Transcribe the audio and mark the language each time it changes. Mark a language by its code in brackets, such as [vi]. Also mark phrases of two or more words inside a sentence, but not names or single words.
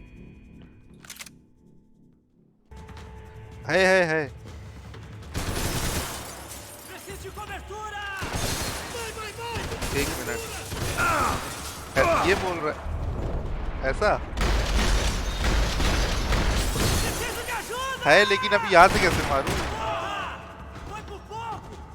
[hi] है. [pt] Preciso de cobertura! [hi] एक मिनट. ये बोल रहा है ऐसा [pt] Preciso de ajuda! [hi] है, लेकिन अभी यहाँ से कैसे मारूं? [pt] Foi por pouco!